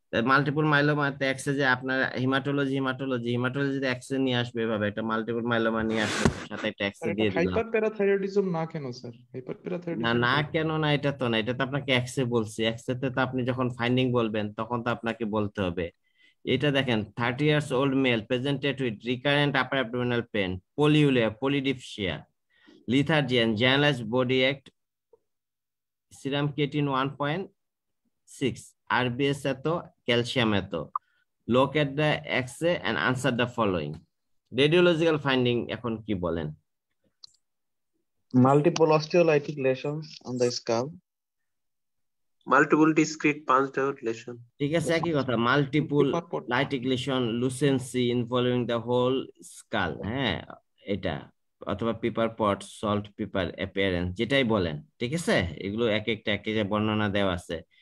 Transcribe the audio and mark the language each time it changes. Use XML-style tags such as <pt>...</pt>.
<bn>Multiple মাইলোমাতে এক্সেসে আপনার হিমাটোলজিতে access নিয়ে আসবে, এভাবে একটা মাল্টিপল মাইলোমা নিয়ে আসবে, সাথে একটা এক্সেস দিয়ে দিলাম। হাইপারপ্যারাথাইরয়েডিজম না কেন স্যার? না কেন না, এটা তো না, এটা তো আপনাকে এক্সে বলছি। এক্সেতে তো আপনি যখন ফাইন্ডিং বলবেন তখন তো আপনাকে বলতে হবে।</bn> <en>এটা দেখেন, 30 years old male presented with recurrent upper abdominal pain, polyuria, polydipsia, lethargy and generalized body ache, serum creatine 1.6, RBS</en> <bn>এত, ক্যালসিয়াম এত,</bn> <en>Look at the X-ray and answer the following. Radiological finding</en> <bn>এখন কি বলেন?</bn> <en>Multiple osteolytic lesions on the skull. Multiple discrete punched out lesion.</en> <bn>ঠিক আছে, একই কথা। Multiple</bn> <en>Paper pot. lytic lesion, lucency involving the whole skull,</en> <bn>হ্যাঁ এটা, অথবা পেপার পট, সল্ট পেপার অ্যাপিয়ারেন্স, যেটাই বলেন, ঠিক আছে, এগুলো এক একটা বর্ণনা দেওয়া আছে।</bn>